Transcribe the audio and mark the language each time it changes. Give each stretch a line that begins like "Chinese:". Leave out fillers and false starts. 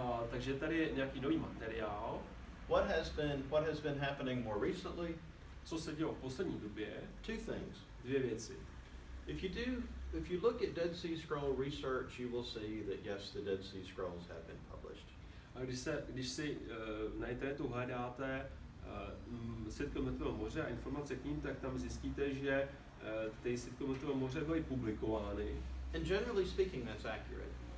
Czech: Takže tady je nějaký nový materiál.
English: What has been happening more recently?
Czech: Co se dělo v poslední době?
English: 2 things.
Czech: 2 věci.
English: If you look at Dead Sea Scroll research, you will see that yes, the Dead Sea Scrolls have been published.
Czech: A když si na internetu hledáte Světko Mrtvého moře a informace k ním, tak tam zjistíte, že ty Světko Mrtvého moře byly publikovány.
English: And generally speaking, that's accurate.